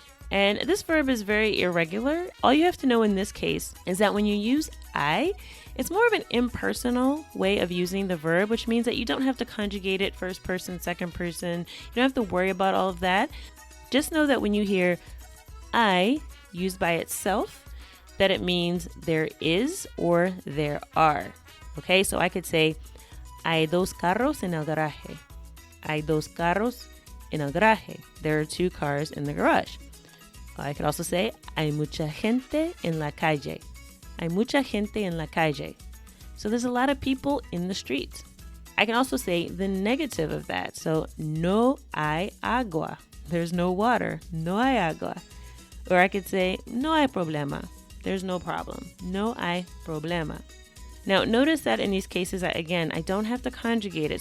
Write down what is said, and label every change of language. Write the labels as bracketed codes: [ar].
[en] And this verb is very irregular. All you have to know in this case is that when you use I, it's more of an impersonal way of using the verb, which means that you don't have to conjugate it first person, second person. You don't have to worry about all of that. Just know that when you hear I used by itself, that it means there is or there are. Okay, so I could say, [es] hay dos carros en el garaje. Hay dos carros en el garaje. [en] There are two cars in the garage. I could also say, [es] hay mucha gente en la calle. Hay mucha gente en la calle. [en] So there's a lot of people in the streets. I can also say the negative of that. [es] So, no hay agua. [en] There's no water. [es] No hay agua. [en] Or I could say, [es] no hay problema. [en] There's no problem. No hay problema. Now, notice that in these cases, again, I don't have to conjugate it.